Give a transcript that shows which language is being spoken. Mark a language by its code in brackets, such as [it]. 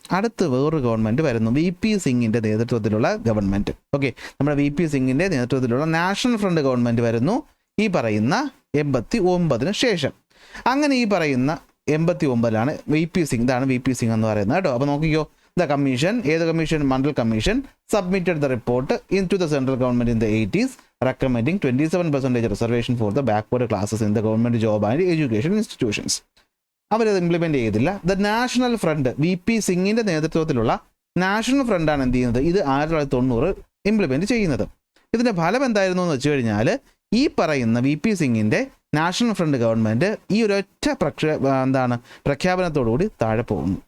[ml] അടുത്ത് വേറൊരു ഗവൺമെൻറ് വരുന്നു, VP സിംഗിൻ്റെ നേതൃത്വത്തിലുള്ള ഗവൺമെൻറ്. ഓക്കെ, നമ്മുടെ VP സിംഗിൻ്റെ നേതൃത്വത്തിലുള്ള നാഷണൽ ഫ്രണ്ട് ഗവൺമെൻറ് വരുന്നു ഈ പറയുന്ന 89 ശേഷം. അങ്ങനെ ഈ പറയുന്ന 89 VP സിംഗ്, ഇതാണ് VP സിംഗ് എന്ന് പറയുന്നത് കേട്ടോ. അപ്പോൾ നോക്കിക്കോ, ദ കമ്മീഷൻ, ഏത് commission? [en] Mandal commission submitted the report in to the central government in the 80s recommending 27% reservation for the backward classes in the government job and education institutions. [ml] അവരത് ഇംപ്ലിമെൻറ്റ് ചെയ്തില്ല. The national front, VP സിംഗിൻ്റെ നേതൃത്വത്തിലുള്ള national ഫ്രണ്ടാണ് എന്ത് ചെയ്യുന്നത്? ഇത് 1990 implement ചെയ്യുന്നത്. ഇതിൻ്റെ ഫലം എന്തായിരുന്നു എന്ന് വെച്ച് കഴിഞ്ഞാൽ ഈ പറയുന്ന VP സിംഗിൻ്റെ നാഷണൽ ഫ്രണ്ട് ഗവൺമെൻറ് ഈ ഒരൊറ്റ പ്രഖ്യാപനത്തോടുകൂടി താഴെ പോകുന്നു.